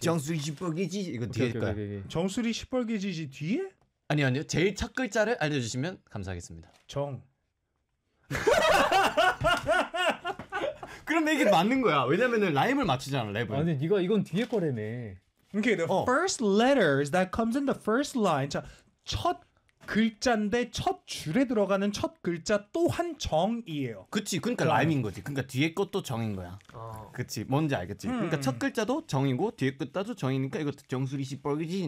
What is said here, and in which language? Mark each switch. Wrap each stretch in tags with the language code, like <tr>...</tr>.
<ko>정수리 시뻘개지 이거 오케이, 뒤에 오케이, 거야. 오케이, 오케이. 정수리 시뻘개지지 뒤에? 아니 아니요, 제일 첫 글자를 알려주시면 감사하겠습니다. 정. 그럼 이게 맞는 거야. 왜냐면은 라임을 맞추잖아, 랩을. 아니 네가 이건 뒤에 거래네.</ko> <en>Okay, the first letters that comes in the first line.</en> <ko>자, 첫 글자인데 첫 줄에 들어가는 첫 글자 또한 정이에요. 그치, 그러니까 라임인 거지. 그러니까 뒤에 것도 정인 거야. 그치, 뭔지 알겠지? 그러니까 첫 글자도 정이고 뒤에 것도 정이니까 이것도 정수리 시뻘개지.</ko>